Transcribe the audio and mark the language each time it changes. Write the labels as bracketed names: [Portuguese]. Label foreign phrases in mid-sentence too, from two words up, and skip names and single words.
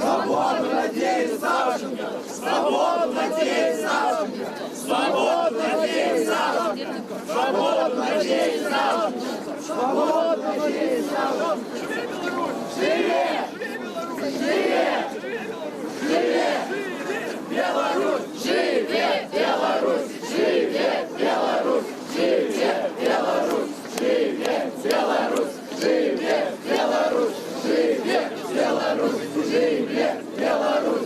[Russian] Свободу, надеюсь, Савченко! Свободу, надеюсь, Савченко! Свободу, надеюсь, Савченко! Свободу, надеюсь, Савченко! Свободу, надеюсь, [Belarusian] Савченко! Живе! Живе! Живе! Беларусь! Живе! Беларусь! Живе! Беларусь! Живе! Беларусь! Живе! Беларусь! Живе! Беларусь! Живе! Беларусь! Живе! Беларусь!